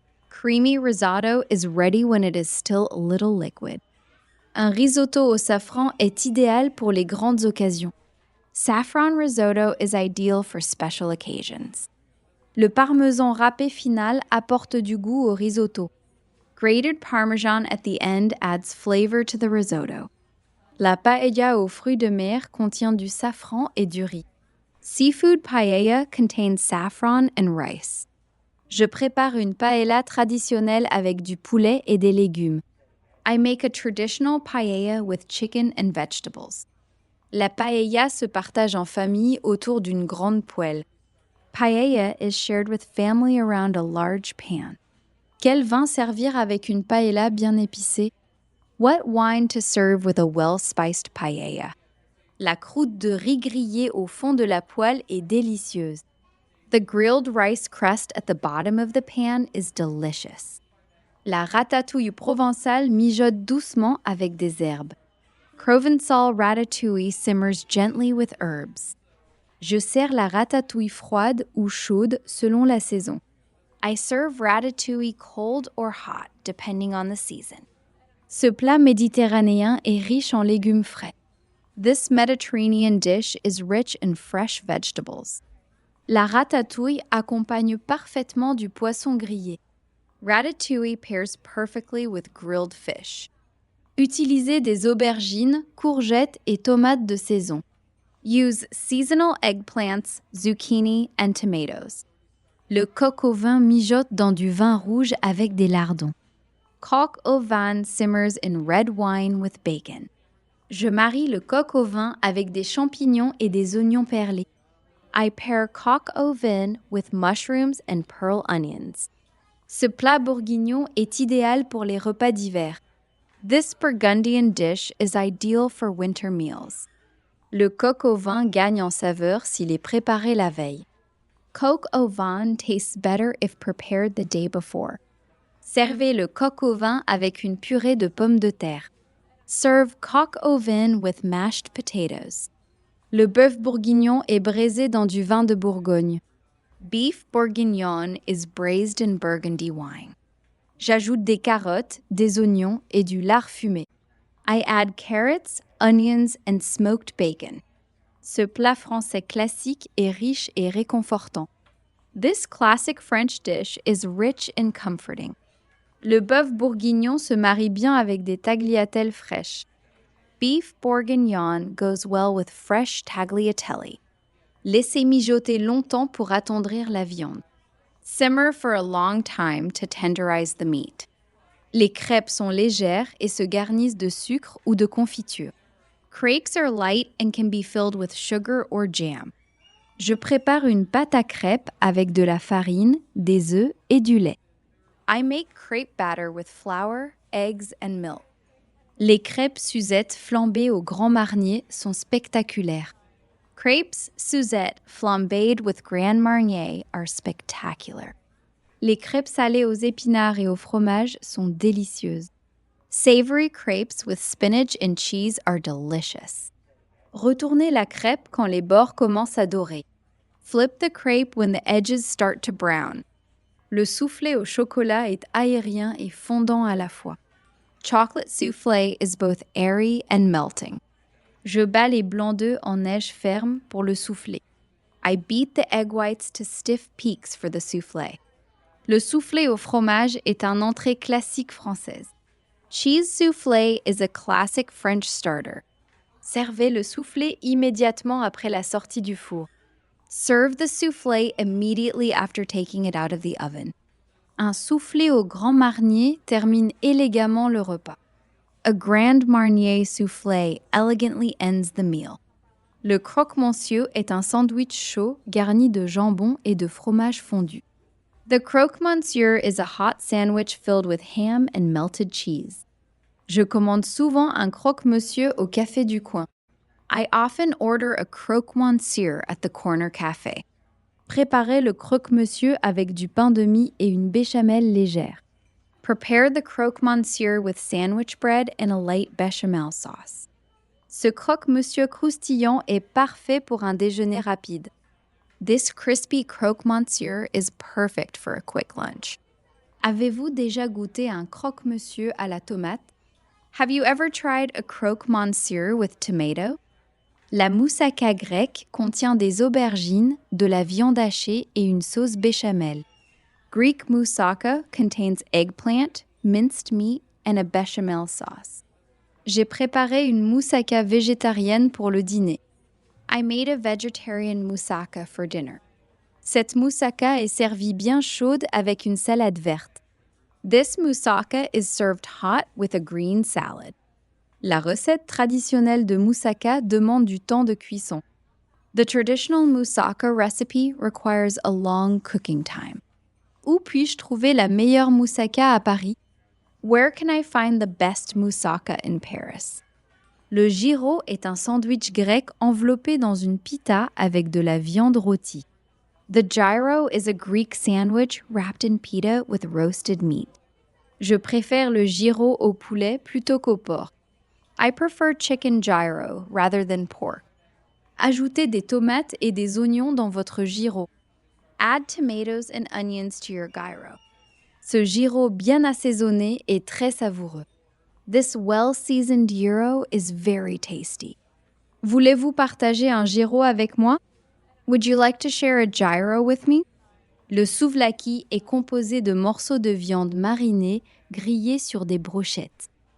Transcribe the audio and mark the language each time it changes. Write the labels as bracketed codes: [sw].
[en] Creamy risotto is ready when it is still a little liquid. [fr] Un risotto au safran est idéal pour les grandes occasions. [en] Saffron risotto is ideal for special occasions. [fr] Le parmesan râpé final apporte du goût au risotto. [en] Grated parmesan at the end adds flavor to the risotto. [fr] La paella aux fruits de mer contient du safran et du riz. [en] Seafood paella contains saffron and rice. [fr] Je prépare une paella traditionnelle avec du poulet et des légumes. [en] I make a traditional paella with chicken and vegetables. [fr] La paella se partage en famille autour d'une grande poêle. [en] Paella is shared with family around a large pan. [fr] Quel vin servir avec une paella bien épicée? [en] What wine to serve with a well-spiced paella? [fr] La croûte de riz grillé au fond de la poêle est délicieuse. [en] The grilled rice crust at the bottom of the pan is delicious. [fr] La ratatouille provençale mijote doucement avec des herbes. [en] Provençal ratatouille simmers gently with herbs. [fr] Je sers la ratatouille froide ou chaude selon la saison. [en] I serve ratatouille cold or hot, depending on the season. [fr] Ce plat méditerranéen est riche en légumes frais. [en] This Mediterranean dish is rich in fresh vegetables. [fr] La ratatouille accompagne parfaitement du poisson grillé. [en] Ratatouille pairs perfectly with grilled fish. [fr] Utilisez des aubergines, courgettes et tomates de saison. [en] Use seasonal eggplants, zucchini, and tomatoes. [fr] Le coq au vin mijote dans du vin rouge avec des lardons. [en] Coq au vin simmers in red wine with bacon. [fr] Je marie le coq au vin avec des champignons et des oignons perlés. [en] I pair coq au vin with mushrooms and pearl onions. [fr] Ce plat bourguignon est idéal pour les repas d'hiver. [en] This Burgundian dish is ideal for winter meals. [fr] Le coq au vin gagne en saveur s'il est préparé la veille. [en] Coq au vin tastes better if prepared the day before. [fr] Servez le coq au vin avec une purée de pommes de terre. [en] Serve coq au vin with mashed potatoes. [fr] Le bœuf bourguignon est braisé dans du vin de Bourgogne. [en] Beef bourguignon is braised in Burgundy wine. [fr] J'ajoute des carottes, des oignons et du lard fumé. [en] I add carrots, onions and smoked bacon. [fr] Ce plat français classique est riche et réconfortant. [en] This classic French dish is rich and comforting. [fr] Le bœuf bourguignon se marie bien avec des tagliatelles fraîches. [en] Beef bourguignon goes well with fresh tagliatelle. [fr] Laissez mijoter longtemps pour attendrir la viande. [en] Simmer for a long time to tenderize the meat. [fr] Les crêpes sont légères et se garnissent de sucre ou de confiture. [en] Crepes are light and can be filled with sugar or jam. [fr] Je prépare une pâte à crêpes avec de la farine, des œufs et du lait. [en] I make crepe batter with flour, eggs and milk. [fr] Les crêpes Suzette flambées au Grand Marnier sont spectaculaires. [en] Crepes Suzette flambéed with Grand Marnier are spectacular. [fr] Les crêpes salées aux épinards et au fromage sont délicieuses. [en] Savory crepes with spinach and cheese are delicious. [fr] Retournez la crêpe quand les bords commencent à dorer. [en] Flip the crepe when the edges start to brown. [fr] Le soufflé au chocolat est aérien et fondant à la fois. [en] Chocolate soufflé is both airy and melting. [fr] Je bats les blancs d'œufs en neige ferme pour le soufflé. [en] I beat the egg whites to stiff peaks for the soufflé. [fr] Le soufflé au fromage est un entrée classique française. [en] Cheese soufflé is a classic French starter. [fr] Servez le soufflé immédiatement après la sortie du four. [en] Serve the soufflé immediately after taking it out of the oven. [fr] Un soufflé au grand marnier termine élégamment le repas. [en] A grand marnier soufflé elegantly ends the meal. [fr] Le croque-monsieur est un sandwich chaud garni de jambon et de fromage fondu. [en] The croque-monsieur is a hot sandwich filled with ham and melted cheese. [fr] Je commande souvent un croque-monsieur au café du coin. [en] I often order a croque-monsieur at the corner cafe. [fr] Préparez le croque-monsieur avec du pain de mie et une béchamel légère. [en] Prepare the croque-monsieur with sandwich bread and a light béchamel sauce. [fr] Ce croque-monsieur croustillant est parfait pour un déjeuner rapide. [en] This crispy croque-monsieur is perfect for a quick lunch. [fr] Avez-vous déjà goûté un croque-monsieur à la tomate? [en] Have you ever tried a croque-monsieur with tomato? [fr] La moussaka grecque contient des aubergines, de la viande hachée et une sauce béchamel. [en] Greek moussaka contains eggplant, minced meat, and a bechamel sauce. [fr] J'ai préparé une moussaka végétarienne pour le dîner. [en] I made a vegetarian moussaka for dinner. [fr] Cette moussaka est servie bien chaude avec une salade verte. [en] This moussaka is served hot with a green salad. [fr] La recette traditionnelle de moussaka demande du temps de cuisson. [en] The traditional moussaka recipe requires a long cooking time. [fr] Où puis-je trouver la meilleure moussaka à Paris? [en] Where can I find the best moussaka in Paris? [fr] Le gyro est un sandwich grec enveloppé dans une pita avec de la viande rôtie. [en] The gyro is a Greek sandwich wrapped in pita with roasted meat. [fr] Je préfère le gyro au poulet plutôt qu'au porc. [en] I prefer chicken gyro rather than pork. [fr] Ajoutez des tomates et des oignons dans votre gyro. [en] Add tomatoes and onions to your gyro. [fr] Ce gyro bien assaisonné est très savoureux. [en] This well-seasoned gyro is very tasty. [fr] Voulez-vous partager un gyro avec moi? [en] Would you like to share a gyro with me? [fr] Le souvlaki est composé de morceaux de viande marinés grillés sur des brochettes.